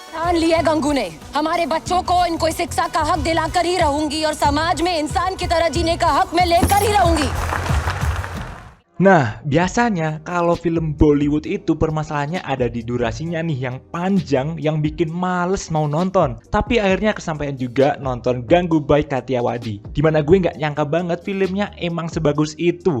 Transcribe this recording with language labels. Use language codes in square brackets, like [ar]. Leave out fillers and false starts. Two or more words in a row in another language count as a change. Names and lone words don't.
[hi] मान ली है गंगू ने। हमारे बच्चों को इनको इस शिक्षा का हक दिलाकर ही रहूंगी और समाज में इंसान की तरह जीने का हक मैं लेकर ही रहूंगी। [id] Nah, biasanya kalau film Bollywood itu permasalahannya ada di durasinya nih yang panjang yang bikin males mau nonton. Tapi akhirnya kesampaian juga nonton Gangubai Kathiawadi. Dimana gue nggak nyangka banget filmnya emang sebagus itu.